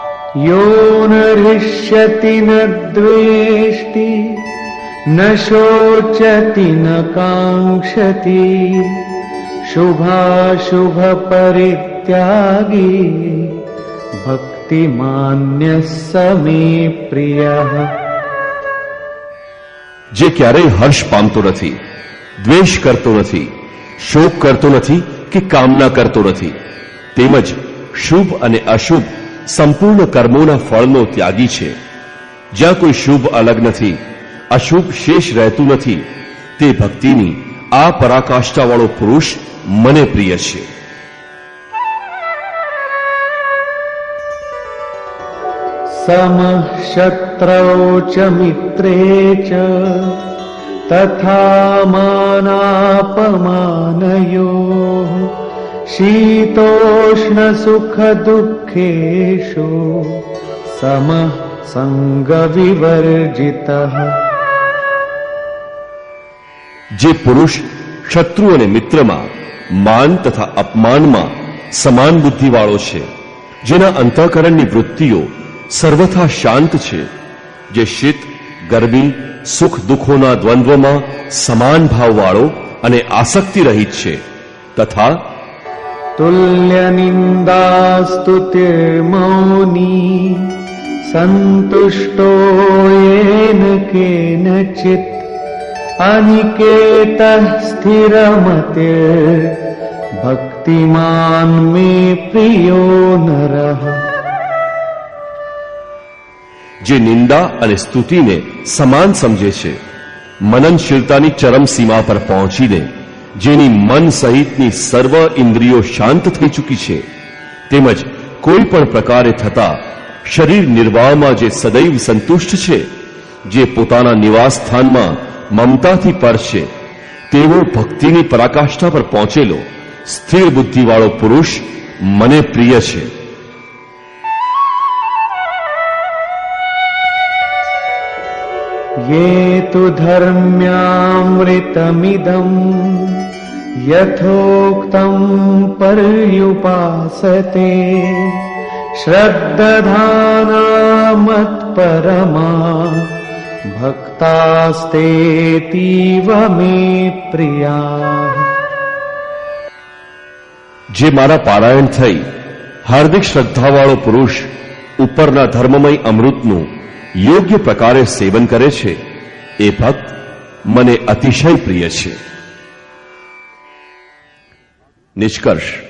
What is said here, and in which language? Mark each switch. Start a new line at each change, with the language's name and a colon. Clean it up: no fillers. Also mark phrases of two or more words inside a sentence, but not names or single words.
Sanskrit: यो न हृष्यति न द्वेष्टि न शोचति न काङ्क्षति शुभाशुभ परित्यागी भक्तिमान्यः स मे प्रियः।
Gujarati: જે ક્યારેય હર્ષ પામતો નથી, દ્વેષ કરતો નથી, શોક કરતો નથી કે કામના કરતો નથી, તેમજ શુભ અને અશુભ સંપૂર્ણ કર્મોના ફળનો ત્યાગી છે, જ્યાં કોઈ શુભ અલગ નથી, અશુભ શેષ રહેતું નથી, તે ભક્તિની આ પરાકાષ્ઠાવાળો પુરુષ મને પ્રિય છે.
Sanskrit: समः शत्रौ च मित्रे च तथा मानापमानयोः शीतोष्ण सुख दुःखेषु समः संगविवर्जितः।
Gujarati: જે પુરુષ શત્રુ અને મિત્રમાં માન તથા અપમાનમાં સમાન બુદ્ધિવાળો છે, જેના અંતઃકરણની વૃત્તિઓ સર્વથા શાંત છે, જે શીત ગરમી સુખ દુઃખોના દ્વંદ્વમાં સમાન ભાવવાળો અને આસક્તિ રહિત છે, તથા
Sanskrit: तुल्य निन्दास्तुतिर्मौनी संतुष्टो येन केनचित् अनिकेतः स्थिरमतिर् भक्तिमान् मे प्रियो नरः।
Gujarati: જે નિંદા અને સ્તુતિને સમાન સમજે છે, મનનશીલતાની ચરમ સીમા પર પહોંચીને જેની મન સહિતની સર્વ ઇન્દ્રિયો શાંત થઈ ચૂકી છે, તેમજ કોઈ પણ પ્રકારે થતા શરીર નિર્વાહમાં જે સદૈવ સંતુષ્ટ છે, જે પોતાના નિવાસ સ્થાનમાં મમતાથી પર છે, તેવો ભક્તિની પરાકાષ્ઠા પર પહોંચેલો સ્થિર બુદ્ધિવાળો પુરુષ મને પ્રિય છે.
Sanskrit: ये तु धर्म्यामृतमिदम् यथोक्तम् पर्युपासते श्रद्दधाना मत्परमा भक्तास्तेतीव मे प्रियाः।
Gujarati: જે મારા પારાયણ થઈ હાર્દિક શ્રદ્ધાવાળો પુરુષ ઉપરના ધર્મમય અમૃતનું યોગ્ય પ્રકારે સેવન કરે છે, એ ભક્ત મને અતિશય પ્રિય છે. નિષ્કર્ષ.